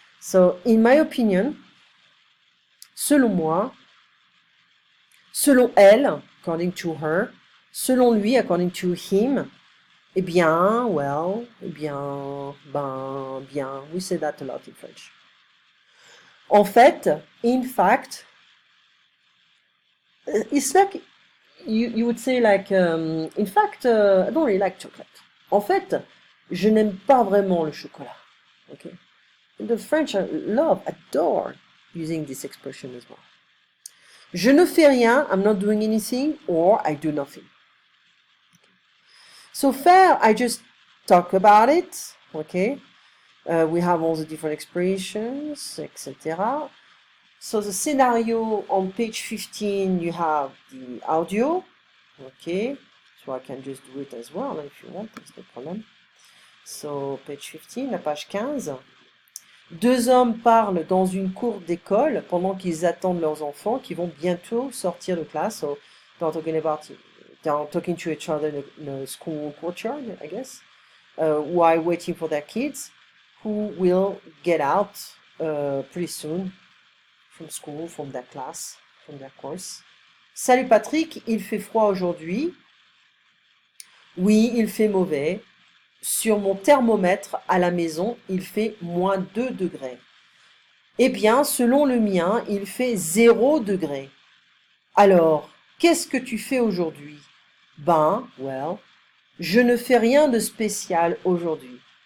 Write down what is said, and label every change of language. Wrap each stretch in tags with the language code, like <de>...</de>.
<en>So, in my opinion,</en> <fr>selon moi, selon elle,</fr> <en>according to her,</en> <fr>selon lui,</fr> <en>according to him,</en> <fr>eh bien,</fr> <en>well,</en> <fr>eh bien, ben, bien.</fr> <en>We say that a lot in French.</en> <fr>En fait,</fr> <en>in fact, it's like, you would say like, in fact, I don't really like chocolate.</en> <fr>En fait, je n'aime pas vraiment le chocolat.</fr> <en>Okay? The French adore using this expression as well.</en> <fr>Je ne fais rien,</fr> <en>I'm not doing anything, or I do nothing. So faire, I just talk about it, okay? We have all the different expressions, etc. So the scenario on page 15, you have the audio, okay? So I can just do it as well if you want, that's no problem. So page 15,</en> <fr>la page 15. Deux hommes parlent dans une cour d'école pendant qu'ils attendent leurs enfants qui vont bientôt sortir de classe.</fr> <en>So they're talking to each other in a school courtyard, I guess. while waiting for their kids who will get out pretty soon from school, from their class, from their course.</en> <fr>Salut Patrick, il fait froid aujourd'hui. Oui, il fait mauvais. Sur mon thermomètre à la maison, il fait moins 2 degrés. Eh bien, selon le mien, il fait 0 degré. Alors, qu'est-ce que tu fais aujourd'hui? Ben,</fr> <en>well,</en> <fr>je ne fais rien de spécial aujourd'hui.</fr>